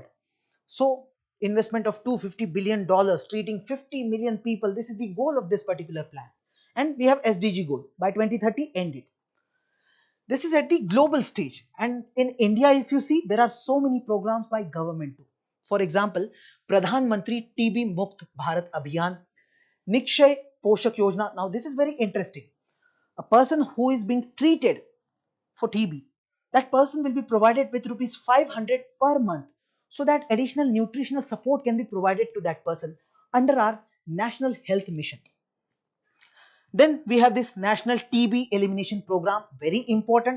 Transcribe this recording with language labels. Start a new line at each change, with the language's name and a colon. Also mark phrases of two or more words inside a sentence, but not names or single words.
English: So, investment of $250 billion, treating 50 million people. This is the goal of this particular plan. And we have SDG goal by 2030 end it. This is at the global stage. And in India, if you see, there are so many programs by government too. For example, Pradhan Mantri TB Mukt Bharat Abhiyan, Nikshay Poshak Yojana. Now, this is very interesting. A person who is being treated for TB, that person will be provided with rupees 500 per month, so that additional nutritional support can be provided to that person under our National Health Mission. Then we have this National TB Elimination Program, very important.